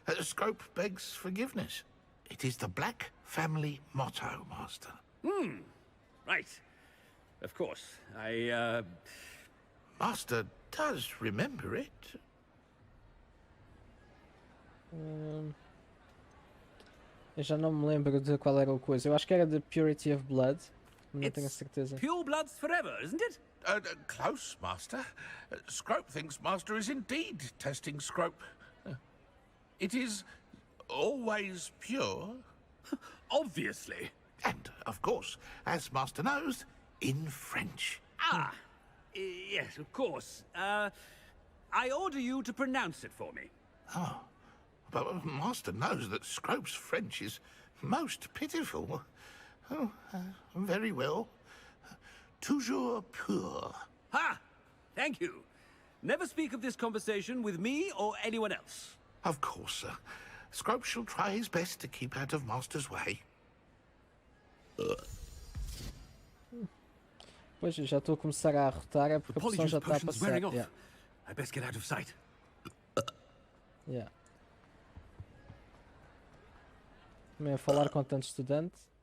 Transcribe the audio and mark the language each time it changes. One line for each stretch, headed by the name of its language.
English: Scrope begs forgiveness. It is the Black family motto, Master. Right. Of course. Master does remember it.
Portuguese: Eu já não me lembro de qual era o coisa. Eu acho que era
English: The Purity of Blood.
Portuguese: Não tenho a certeza.
English: Pure bloods forever, isn't it? Close, Master. Scrope thinks Master is indeed testing Scrope. It is always pure. Obviously. And, of course, as Master knows, in French. Yes, of course. I order you to pronounce it for me. Oh, but Master knows that Scrope's French is most pitiful. Oh, very well.
French: Toujours pur.
English: Ha! Thank you. Never speak of this conversation with me or anyone else. Of course, sir. Scrope shall try his best to keep out of Master's way.
Portuguese: Pois, eu já estou a começar a arrotar, é porque a pressão já está a passar.
English: Yeah. I best get out of sight. Yeah.
Portuguese: Também a falar com tanto estudante.